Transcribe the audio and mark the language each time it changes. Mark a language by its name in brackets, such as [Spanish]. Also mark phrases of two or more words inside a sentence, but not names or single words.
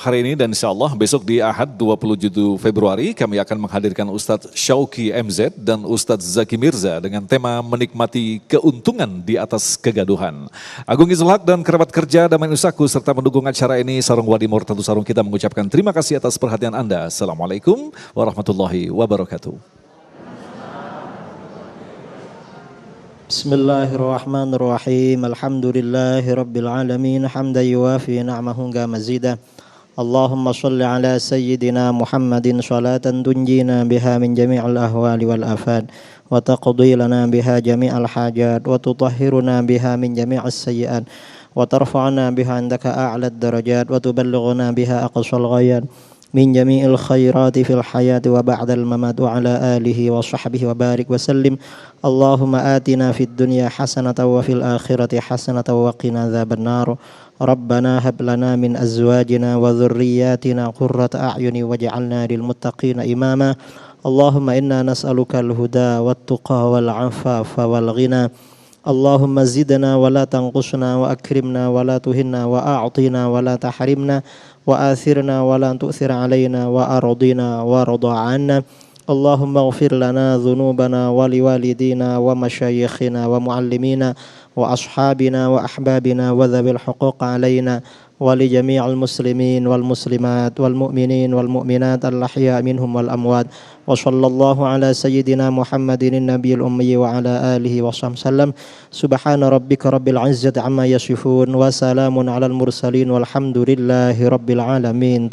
[Indonesian] hari ini, dan [Arabic] إن شاء الله [Indonesian] besok di Ahad 27 Februari kami akan menghadirkan Ustadz Syauki MZ dan Ustadz Zaki Mirza dengan tema menikmati keuntungan di atas kegaduhan. Agung Izul Haq dan kerabat kerja Damai Indonesiaku serta mendukung acara ini Sarung Wadi Murtadu Sarung kita mengucapkan terima kasih atas perhatian Anda. [Arabic] السلام عليكم ورحمة الله وبركاته. بسم الله الرحمن الرحيم. الحمد لله رب العالمين حمدا يوافي نعمه مزيده. اللهم صل على سيدنا محمد صلاة تنجينا بها من جميع الأهوال والآفات وتقضي لنا بها جميع الحاجات وتطهرنا بها من جميع السيئات وترفعنا بها عندك أعلى الدرجات وتبلغنا بها أقصى الغايات من جميع الخيرات في الحياة وبعد الممات وعلى آله وصحبه وبارك وسلم. اللهم آتنا في الدنيا حسنة وفي الآخرة حسنة وقنا عذاب النار. ربنا هب لنا من أزواجنا وذرياتنا قرة أعين واجعلنا للمتقين إماما. اللهم إنا نسألك الهدى والتقى والعفاف والغنى. اللهم زدنا ولا تنقصنا وأكرمنا ولا تهنا وأعطنا ولا تحرمنا وآثرنا ولا تؤثر علينا وارضنا وارض عنا. اللهم اغفر لنا ذنوبنا ولوالدينا ولمشايخنا ولمعلمينا ولأصحابنا ولأحبابنا ولذي الحقوق علينا ولجميع المسلمين والمسلمات والمؤمنين والمؤمنات الأحياء منهم والأموات. وصلى الله على سيدنا محمد النبي الأمي وعلى آله وسلم. سبحان ربك رب العزة عما يصفون وسلام على المرسلين والحمد لله رب العالمين.